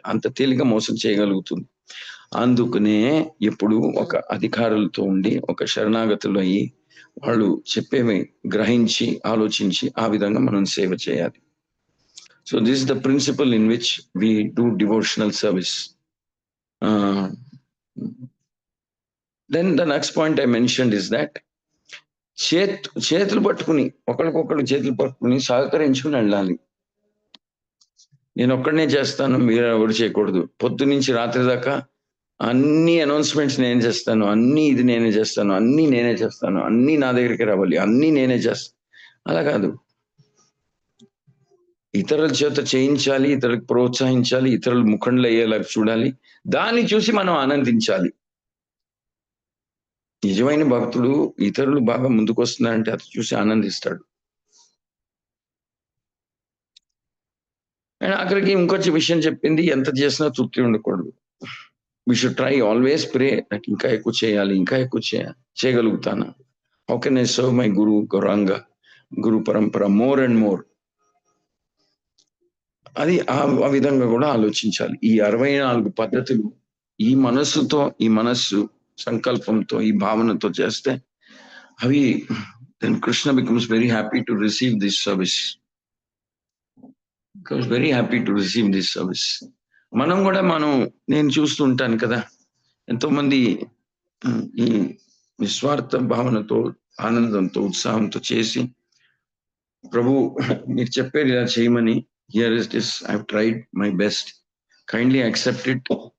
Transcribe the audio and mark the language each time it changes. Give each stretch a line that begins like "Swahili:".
Telugu: అంత తేలిగ్గా మోసం చేయగలుగుతుంది. అందుకనే ఎప్పుడు ఒక అధికారులతో ఉండి, ఒక శరణాగతులు అయ్యి, వాళ్ళు చెప్పేవి గ్రహించి, ఆలోచించి ఆ విధంగా మనం సేవ చేయాలి.
English: So this is the principle in which we do devotional service. Then the next point I mentioned is that
Telugu: చేతులు పట్టుకుని, ఒకరికొకరు చేతులు పట్టుకుని సహకరించుకుని వెళ్ళాలి. నేను ఒక్కడనే చేస్తాను, మీరు ఎవరు చేయకూడదు. పొద్దు నుంచి రాత్రి దాకా అన్ని అనౌన్స్మెంట్స్ నేను చేస్తాను, అన్ని ఇది నేనే చేస్తాను, అన్ని నేనే చేస్తాను, అన్ని నా దగ్గరికి రావాలి, అన్ని నేనే చేస్తాను. అలా కాదు. ఇతరుల చేత చేయించాలి, ఇతరులకు ప్రోత్సహించాలి, ఇతరులు ముఖండ్లు అయ్యేలాగా చూడాలి. దాన్ని చూసి మనం ఆనందించాలి. నిజమైన భక్తుడు ఇతరులు బాగా ముందుకు వస్తున్నారంటే అది చూసి ఆనందిస్తాడు. అండ్ అక్కడికి ఇంకొంచెం విషయం చెప్పింది, ఎంత చేసినా తృప్తి ఉండకూడదు.
English: we should try always pray,
Telugu: ఇంకా ఎక్కువ చేయాలి, ఇంకా ఎక్కువ చేయగలుగుతాను.
English: How can I serve my guru Gauranga, guru parampara more and more.
Telugu: అది ఆ విధంగా కూడా ఆలోచించాలి. ఈ 64 పద్ధతులు ఈ మనస్సుతో, ఈ మనస్సు సంకల్పంతో, ఈ భావనతో చేస్తే అవి
English: then Krishna becomes very happy to receive this service. Becomes very happy to receive this service.
Telugu: మనం కూడా నేను చూస్తూ ఉంటాను కదా, ఎంతో మంది ఈ నిస్వార్థ భావనతో, ఆనందంతో, ఉత్సాహంతో చేసి, ప్రభు మీరు చెప్పారు ఇలా చేయమని,
English: Here is this, I have tried my best, kindly accept it.